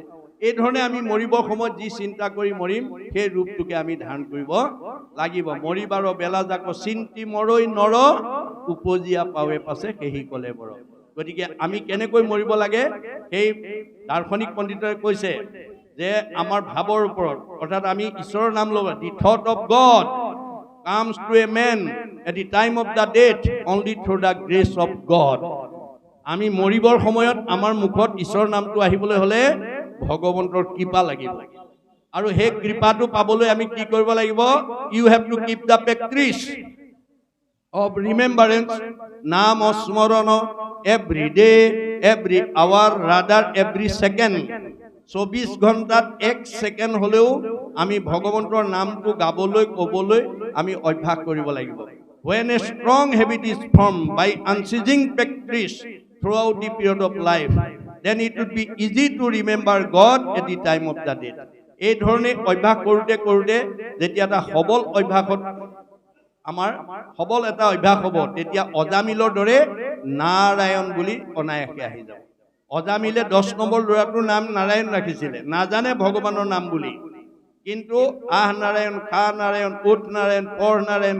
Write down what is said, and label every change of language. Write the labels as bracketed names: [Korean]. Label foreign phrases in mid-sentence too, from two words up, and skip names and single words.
[Assamese] এই ধৰণে আমি মৰিবৰ সময়ত যি চিন্তা কৰি মৰিম সেই ৰূপটোকে আমি ধাৰণ কৰিব লাগিব। মৰিবাৰ বেলা যাক চিন্তি মৰৈ নৰ, উপজিয়া পাৱে পাছে সেই কলে বৰ। গতিকে আমি কেনেকৈ মৰিব লাগে সেই দাৰ্শনিক পণ্ডিতই কৈছে যে আমাৰ ভাৱৰ ওপৰত, অৰ্থাৎ আমি ঈশ্বৰৰ নাম ল'ব, [English] the thought of God. comes to a man at the time of the death only through the grace of God. [Assamese] আমি মৰিবৰ সময়ত আমাৰ মুখত ঈশ্বৰৰ নামটো আহিবলৈ হ'লে ভগৱন্তৰ কৃপা লাগিব আৰু সেই কৃপাটো পাবলৈ আমি কি কৰিব লাগিব [English] you have to keep the practice of remembrance [Assamese] নাম স্মৰণ [English] every day every hour rather every second [Assamese] 24 ঘণ্টাত 1 সেকেন্ড হলেও আমি ভগৱন্তৰ নামটো গাবলৈ ক'বলৈ আমি অভ্যাস কৰিব লাগিব [English] when a strong habit is formed by unceasing practice throughout the period of life then it would be easy to remember God at the time of the death [Assamese] এই ধৰণে অভ্যাস কৰোঁতে কৰোঁতে যেতিয়া এটা সবল অভ্যাসত আমাৰ সবল এটা অভ্যাস হ'ব তেতিয়া অজামিলৰ দৰে নাৰায়ণ বুলি অনায়াসে আহি যাব অজামিলে 10 নম্বৰ ল'ৰাটোৰ নাম নাৰায়ণ ৰাখিছিলে নাজানে ভগৱানৰ নাম বুলি কিন্তু আহ নাৰায়ণ খা নাৰায়ণ উঠ নাৰায়ণ পঢ় নাৰায়ণ